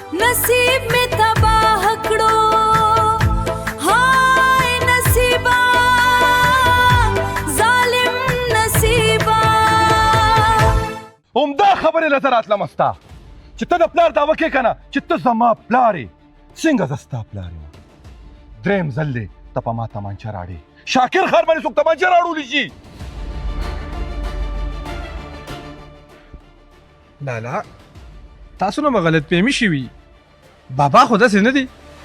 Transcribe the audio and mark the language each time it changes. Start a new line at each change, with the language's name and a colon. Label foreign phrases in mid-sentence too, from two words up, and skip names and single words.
Hindi: नसीब में तबाह कड़ो हाय नसीबा जालिम नसीबा
Pashto: عمده خبرې له زه راتلم ستا چې ته د پلار دعوه کې که نه چې ته زما پلار یې څنګه زه ستا پلار یم درېیم ځل دی ته په ما تمانچه راړې شاکر خان باندې څوک تمانچه راوړولی شي لالا تاسو نه به غلط فهمي شوي بابا خو داسې نه دی